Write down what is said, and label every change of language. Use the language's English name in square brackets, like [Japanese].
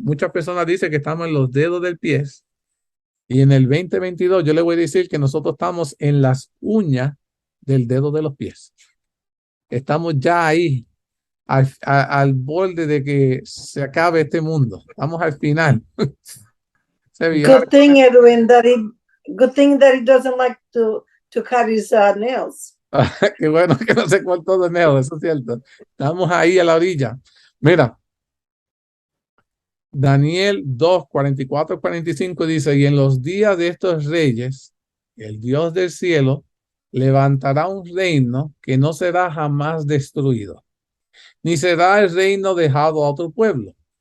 [Spanish] Muchas personas dicen que estamos en los dedos del pie, y en el 2022 yo le voy a decir que nosotros estamos en las uñas del dedo de los pies. Estamos ya ahí, al borde de que se acabe este mundo. Estamos al final. [English] Good thing, Edwin, good thing that he doesn't like to cut his nails. [Spanish] Qué bueno que no se cortó de nails, eso es cierto. Estamos ahí a la orilla. Mira, Daniel 2:44-45 dice, y en los días de estos reyes, el Dios del cielo levantará un reino que no será jamás destruido, ni será el reino dejado a otro pueblo.